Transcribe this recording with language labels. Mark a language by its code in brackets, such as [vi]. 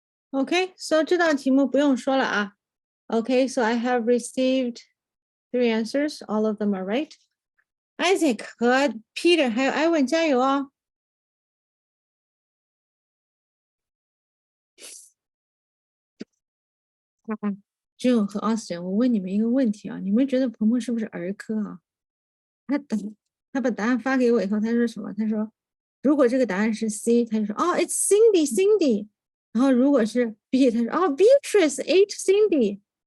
[en] Okay, so [zh] 这道题目不用说了啊。 [en] Okay, so I have received 3 answers. All of them are right. [zh] Isaac 和 Peter 还有 Ivan 加油哦。 June 和 Austin，我问你们一个问题啊，你们觉得鹏鹏是不是儿科啊？他把答案发给我以后，他说什么？他说如果这个答案是 C， 他就说哦 ， [en] It's Cindy。 [zh] 然后如果是 B， 他说哦 ， [en] Beatrice ate Cindy。